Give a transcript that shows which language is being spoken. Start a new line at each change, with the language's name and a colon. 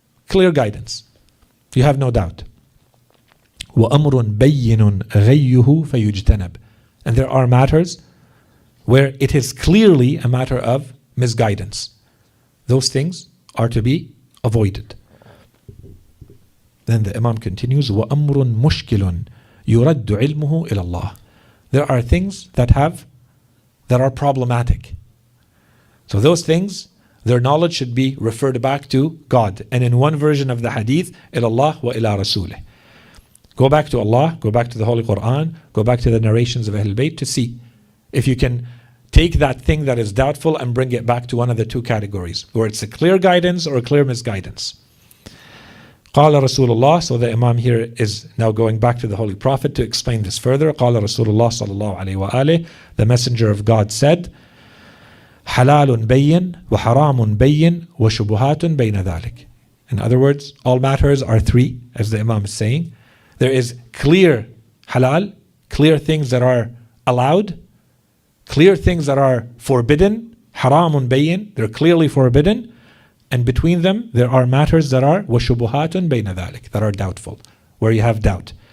English: Clear guidance. You have no doubt.
Arabic: وَأَمْرٌ بَيِّنٌ غَيُّهُ فَيُجْتَنَبْ.
English: And there are matters where it is clearly a matter of misguidance. Those things are to be avoided. Then the Imam continues,
Arabic: وَأَمْرٌ مُشْكِلٌ يُرَدُّ عِلْمُهُ إِلَى اللَّهِ.
English: There are things that are problematic. So those things, their knowledge should be referred back to God. And in one version of the hadith,
Arabic: إِلَى اللَّهِ وَإِلَى رَسُولِهِ.
English: Go back to Allah, go back to the Holy Quran, go back to the narrations of Ahlul Bayt to see if you can take that thing that is doubtful and bring it back to one of the two categories, where it's a clear guidance or a clear misguidance.
Arabic: قال رسول الله.
English: So the Imam here is now going back to the Holy Prophet to explain this further.
Arabic: قال رسول الله صلى الله عليه وآله.
English: The Messenger of God said,
Arabic: حلال بين وحرام بين وشبهات بين ذلك.
English: In other words, all matters are three, as the Imam is saying. There is clear halal, clear things that are allowed, Clear things that are forbidden,
Arabic: haramun bayin,
English: they're clearly forbidden, and between them there are matters that are
Arabic: وَشُبُهَاتٌ بَيْنَ ذَلِكَ,
English: that are doubtful, where you have doubt.